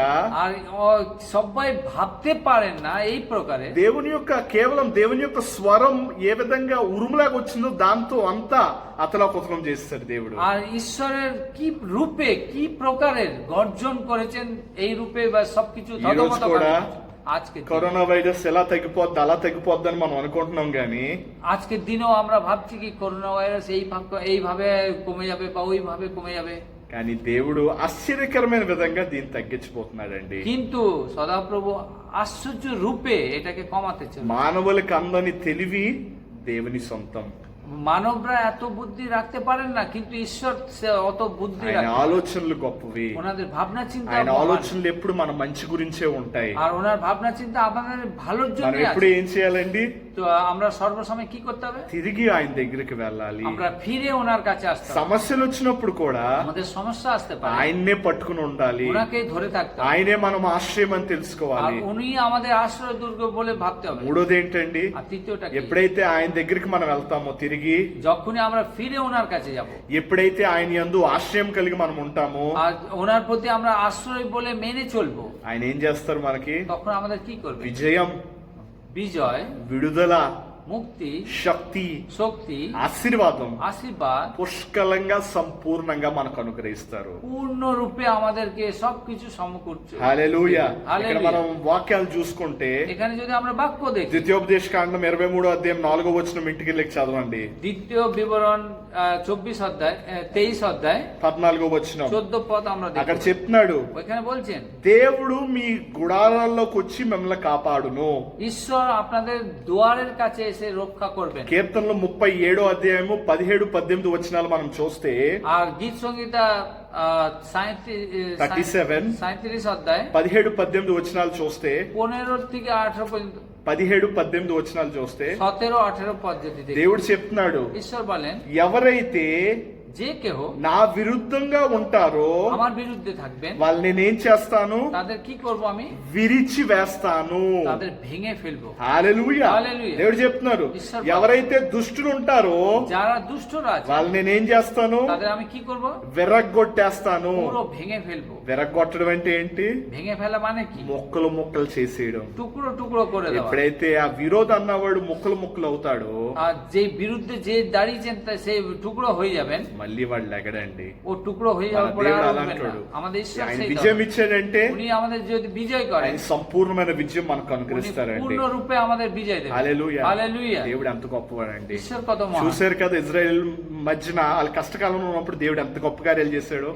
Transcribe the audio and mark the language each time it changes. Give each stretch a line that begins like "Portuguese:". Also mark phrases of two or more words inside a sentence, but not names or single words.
Bangla: আর সবাই ভাবতে পারেন না এই প্রকারে
Telugu: కేవలం దేవుని యొక్క స్వరం ఏ విధంగా ఉరుములాగా వచ్చిందో దాంతో అంతా అతలాకుతలం చేస్తాడు దేవుడు.
Bangla: আর ঈশ্বরের কি রূপে, কি প্রকারের গর্জন করেছেন এই রূপে, বা সবকিছু
Telugu: ఈరోజు కూడా
Bangla: আজকে
Telugu: కరోనా వైరస్ ఎలా తగ్గిపోద్ది అలా తగ్గిపోద్ది అని మనం అనుకుంటున్నాం గానీ,
Bangla: আজকের দিনেও আমরা ভাবছি কি করোনা ভাইরাস এইভাবে কমে যাবে বা ওইভাবে কমে যাবে,
Telugu: కానీ దేవుడు ఆశ్చర్యకరమైన విధంగా దీన్ని తగ్గించిపోతున్నాడండి.
Bangla: কিন্তু সদাপ্রভু আশ্চর্য রূপে এটাকে কমাতে চান।
Telugu: మానవులకి అందని తెలివి దేవుని సొంతం.
Bangla: মানবরা এত বুদ্ধি রাখতে পারেন না, কিন্তু ঈশ্বর অত বুদ্ধি
Telugu: ఆయన
Bangla: রাখেন।
Telugu: ఆలోచనలు గొప్పవి.
Bangla: ওনাদের ভাবনা চিন্তা
Telugu: ఆయన
Bangla: মহান।
Telugu: ఆలోచనలు ఎప్పుడు మన మంచి గురించే ఉంటాయి.
Bangla: আর ওনার ভাবনা চিন্তা আমাদের ভালোর
Telugu: మనం
Bangla: জন্য
Telugu: ఎప్పుడు ఏం చేయాలండి?
Bangla: তো আমরা সর্বসময় কি করতে হবে?
Telugu: తిరిగి ఆయన దగ్గరికి వెళ్ళాలి.
Bangla: আমরা ফিরে ওনার কাছে আসতে হবে।
Telugu: సమస్యలు వచ్చినప్పుడు కూడా
Bangla: আমাদের সমস্যা আসতে পারে,
Telugu: ఆయన్నే పట్టుకుని ఉండాలి.
Bangla: ওনাকেই ধরে থাকতে হবে,
Telugu: ఆయనే మనం ఆశ్రయం అని
Bangla: আর
Telugu: తెలుసుకోవాలి.
Bangla: উনি আমাদের আশ্রয় দুর্গ বলে ভাবতে হবে।
Telugu: మూడోది ఏంటండి?
Bangla: আর তৃতীয়টা কি?
Telugu: ఎప్పుడైతే ఆయన దగ్గరికి మనం వెళ్తామో తిరిగి,
Bangla: যখনই আমরা ফিরে ওনার কাছে যাব,
Telugu: ఎప్పుడైతే ఆయన యందు ఆశ్రయం కలిగి మనం ఉంటామో,
Bangla: আর ওনার প্রতি আমরা আশ্রয় বলে মেনে চলবো,
Telugu: ఆయన ఏం చేస్తారు మనకి?
Bangla: তখন আমাদের কি করবে?
Telugu: విజయం,
Bangla: বিজয়,
Telugu: విడుదల,
Bangla: মুক্তি,
Telugu: శక్తి,
Bangla: শক্তি,
Telugu: ఆశీర్వాదం
Bangla: আশীর্বাদ
Telugu: పుష్కలంగా సంపూర్ణంగా మనకు అనుగ్రహిస్తారు.
Bangla: পূর্ণরূপে আমাদেরকে সবকিছু সমকূর্চ।
Telugu: హల్లెలూయా. ఇక్కడ హల్లెలూయా। మనం వాక్యాలు చూసుకుంటే
Bangla: এখানে যদি আমরা বাক্য দেখি,
Telugu: ద్వితీయోపదేశ కాండం 23వ అధ్యాయం 4వ వచనం ఇంటికి వెళ్ళి చదవండి.
Bangla: দ্বিতীয় বিবরণ 24 অধ্যায় 23 অধ্যায়
Telugu: 14వ వచనం
Bangla: 14 পদ আমরা
Telugu: అక్కడ
Bangla: দেখি।
Telugu: చెప్తున్నాడు,
Bangla: ওইখানে বলছেন,
Telugu: దేవుడు మీ గుడారాల్లోకి వచ్చి మిమ్మల్ని కాపాడును.
Bangla: ঈশ্বর আপনাদের দুয়ারের কাছে এসে রক্ষা করবেন।
Telugu: కీర్తనలు 37వ అధ్యాయము 17-18 వచనాలు మనం చూస్తే,
Bangla: আর গীত সংহিতা 37 অধ্যায়
Telugu: 17-18 వచనాలు చూస్తే,
Bangla: 15 থেকে 18 পর্যন্ত,
Telugu: 17-18 వచనాలు చూస్తే
Bangla: 17-18 পদ যদি দেখি,
Telugu: దేవుడు చెప్తున్నాడు,
Bangla: ঈশ্বর বলেন,
Telugu: ఎవరైతే
Bangla: যে কেহ
Telugu: నా విరుద్ధంగా ఉంటారో
Bangla: আমার বিরুদ্ধে থাকবেন,
Telugu: వాళ్ళు నేనేం చేస్తాను?
Bangla: তাদের কি করব? আমি
Telugu: విరిచి వేస్తాను.
Bangla: তাদের ভেঙে ফেলবো।
Telugu: హల్లెలూయా. హల్లెలూయా. దేవుడు చెప్తున్నారు,
Bangla: ঈশ্বর
Telugu: ఎవరైతే దుష్టులు ఉంటారో
Bangla: যারা দুষ্টরা আছে,
Telugu: వాళ్ళు నేనేం చేస్తాను?
Bangla: তাদের আমি কি করব?
Telugu: విరగ్గొట్టేస్తాను.
Bangla: পুরো ভেঙে ফেলবো।
Telugu: విరగ్గొట్టడం అంటే ఏంటి?
Bangla: ভেঙে ফেলা মানে কি?
Telugu: ముక్కలు ముక్కలు చేసేయడం.
Bangla: টুকরো টুকরো করে দেওয়া।
Telugu: ఎప్పుడైతే ఆ విరోధ అన్నవాడు ముక్కలు ముక్కలు అవుతాడో,
Bangla: আর যে বিরুদ্ধে যে দাঁড়িয়েছেন সেই টুকরো হয়ে যাবেন,
Telugu: మళ్ళీ వాడు లెగడండి.
Bangla: ও টুকরো হয়ে যাওয়ার পরে আর উঠবেন না। আমাদের ঈশ্বর
Telugu: ఆయన
Bangla: সেই
Telugu: విజయం
Bangla: ধরনের।
Telugu: ఇచ్చాడంటే
Bangla: উনি আমাদের যদি বিজয় করেন,
Telugu: ఆయన సంపూర్ణమైన విజయం మనకు
Bangla: উনি
Telugu: అనుగ్రహిస్తారండి.
Bangla: পূর্ণ রূপে আমাদের বিজয় দেবেন।
Telugu: హల్లెలూయా. హల్లెలూయా। దేవుడు ఎంత గొప్పవాడండి.
Bangla: ঈশ্বর কত মহান।
Telugu: చూశారు కదా ఇజ్రాయెల్ మధ్యన వాళ్ళ కష్టకాలంలో ఉన్నప్పుడు దేవుడు ఎంత గొప్ప కార్యాలు చేశాడు.